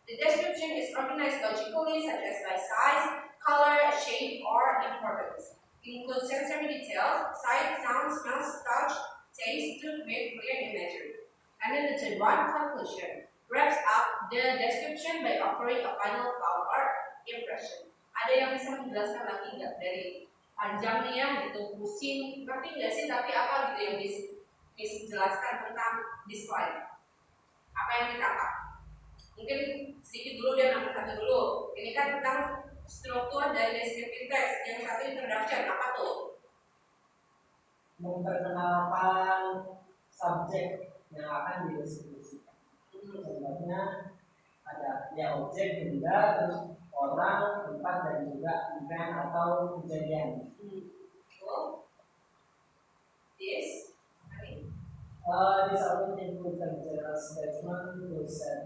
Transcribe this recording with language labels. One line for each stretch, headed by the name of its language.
English: The description is organized logically, such as by size, color, shape, or importance. It includes sensory details, sight, sound, smells, touch, taste to create clear imagery. And then the third one, conclusion. the description by offering a final thought or impression.
Indonesian: Ada yang bisa menjelaskan lagi nggak dari panjang nih ya gitu, pusing, ngerti nggak sih? Tapi apa gitu yang bisa jelaskan tentang
English: this slide?
Indonesian: Apa yang ditangkap? Mungkin sedikit dulu dia nomor satu dulu. Ini kan tentang struktur dari descriptive text. Yang satu introduction, apa tuh? Memperkenalkan subjek yang akan dideskripsikan. Contohnya ada ya objek, benda, terus orang, tempat, dan juga event atau kejadian.
English: So, this, This output includes a general statement to set.